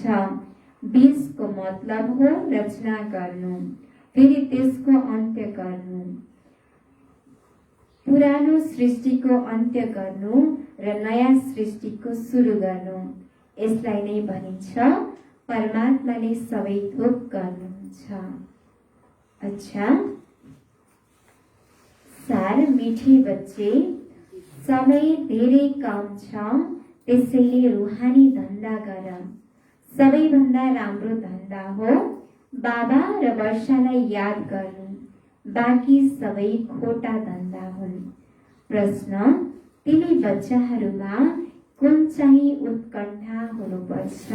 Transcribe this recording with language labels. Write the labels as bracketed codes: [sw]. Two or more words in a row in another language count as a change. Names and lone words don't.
[ne] बीजको मतलब हो रचना गर्नु, फेरि त्यसको अन्त्य गर्नु। पुरानो सृष्टिको अन्त्य गर्नु र नयाँ सृष्टिको सुरु गर्नु, यसलाई नै भनिन्छ परमात्माले सबै थोक गर्नुहुन्छ। [hi] अच्छा, सार मीठे बच्चे, [ne] समय धेरै कम छ, त्यसैले रुहानी धन्दा गर। सबैभन्दा राम्रो धन्दा हो बाबा र वर्षालाई याद गर्नु, बाँकी सबै खोटा धन्दा हुन्। प्रश्न, तिमी बच्चाहरूमा कुन चाहिँ उत्कण्ठा हुनुपर्छ?